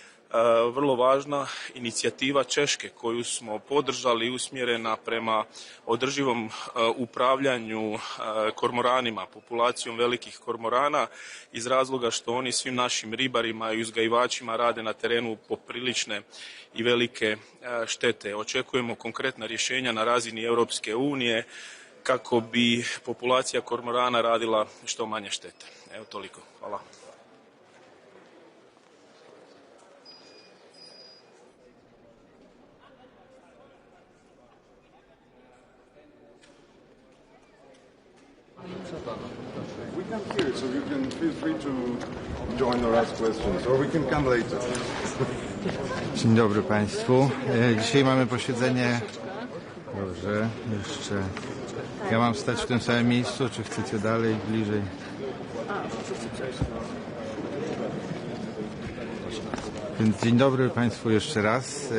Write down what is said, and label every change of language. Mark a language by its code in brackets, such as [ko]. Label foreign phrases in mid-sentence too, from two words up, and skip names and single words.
[hr] Vrlo važna inicijativa Češke koju smo podržali, usmjerena prema održivom upravljanju kormoranima, populacijom velikih kormorana, iz razloga što oni svim našim ribarima i uzgajivačima rade na terenu poprilične i velike štete. Očekujemo konkretna rješenja na razini Europske unije kako bi populacija kormorana radila što manje štete. Evo toliko. Hvala. [en] We come here, so you can feel free to join or ask questions, or we can come later. [pl] Dzień dobry Państwu. Dzisiaj mamy posiedzenie. Dobrze, jeszcze. Ja mam stać w tym samym miejscu, czy chcecie dalej, bliżej? Więc dzień dobry Państwu jeszcze raz.